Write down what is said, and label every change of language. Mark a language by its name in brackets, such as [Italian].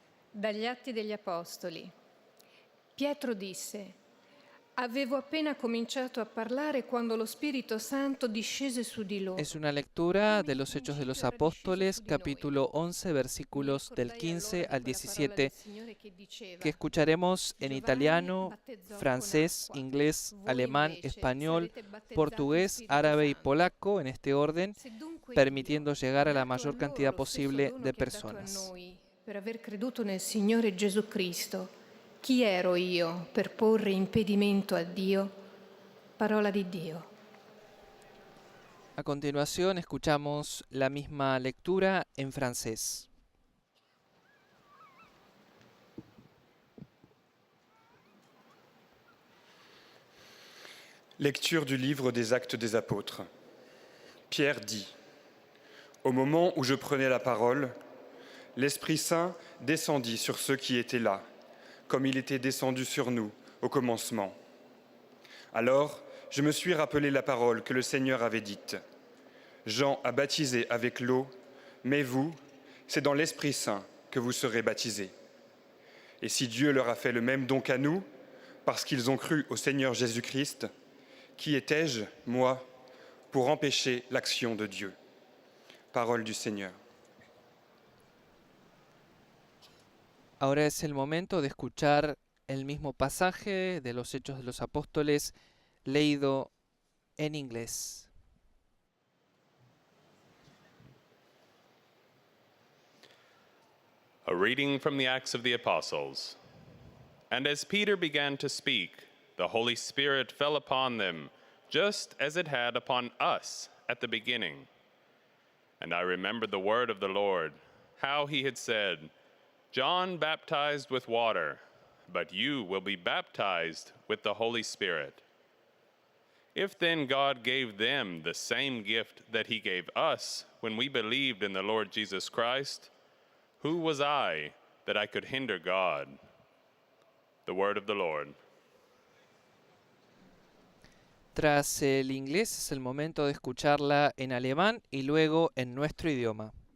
[Italian] Dagli Atti degli Apostoli. Pietro disse: Avevo appena cominciato a parlare quando lo Spirito Santo discese su di loro. [Spanish] Es una lectura de los Hechos de los Apóstoles, capítulo 11, versículos del 15 al 17, que escucharemos en italiano, francés, inglés, alemán, español, portugués, árabe y polaco en este orden, permitiendo llegar a la mayor cantidad posible de personas. [Italian] Per aver creduto nel Signore Gesù Cristo, chi ero io per porre impedimento a Dio? Parola di Dio. [Spanish] A continuación escuchamos la misma lectura en francés. [French] Lecture du livre des Actes des Apôtres. Pierre dit: Au moment où je prenais la parole, l'Esprit Saint descendit sur ceux qui étaient là, comme il était descendu sur nous au commencement. Alors, je me suis rappelé la parole que le Seigneur avait dite. Jean a baptisé avec l'eau, mais vous, c'est dans l'Esprit Saint que vous serez baptisés. Et si Dieu leur a fait le même don qu'à nous, parce qu'ils ont cru au Seigneur Jésus-Christ, qui étais-je, moi, pour empêcher l'action de Dieu? Parole du Seigneur. [Spanish] Ahora es el momento de escuchar el mismo pasaje de los Hechos de los Apóstoles leído en inglés. [English] A reading from the Acts of the Apostles. And as Peter began to speak, the Holy Spirit fell upon them, just as it had upon us at the beginning. And I remembered the word of the Lord, how he had said, John baptized with water, but you will be baptized with the Holy Spirit. If then God gave them the same gift that he gave us when we believed in the Lord Jesus Christ, who was I that I could hinder God? The word of the Lord. [Spanish] Tras el inglés es el momento de escucharla en alemán y luego en nuestro idioma.